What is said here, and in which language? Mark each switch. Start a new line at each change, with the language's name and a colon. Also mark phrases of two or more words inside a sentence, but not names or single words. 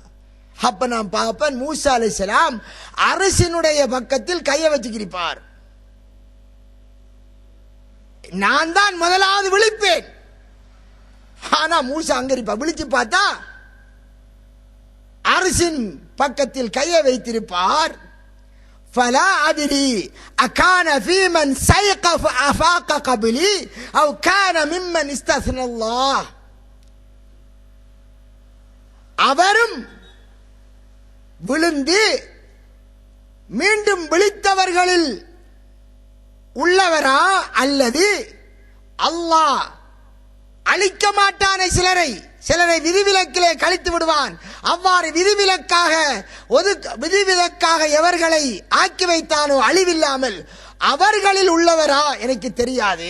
Tamil: அப்ப நான் பார்ப்பேன் மூசா
Arabic: عليه السلام
Tamil: அரசினுடைய பக்கத்தில் கையை வச்சுக்கிருப்பார். நான் தான் முதலாவது விழிப்பேன். ஆனா மூசா அங்க இருப்பார். விழிச்சு பார்த்தா அரசின் பக்கத்தில் கையை வைத்திருப்பார்.
Arabic: فلا أدري أكان في من سيق فأفاق قبلي أو كان ممن استثنى الله.
Tamil: அவரும் விழுந்து மீண்டும் விழித்தவர்களில் உள்ளவரா, அல்லது அல்லாஹ் அழிக்க மாட்டானே சிலரை விதிவிலக்கிலே கழித்து விடுவான், அவ்வாறு விதிவிலக்காக எவர்களை ஆக்கி வைத்தானோ அழிவில்லாமல் அவர்களில் உள்ளவரா எனக்கு தெரியாது.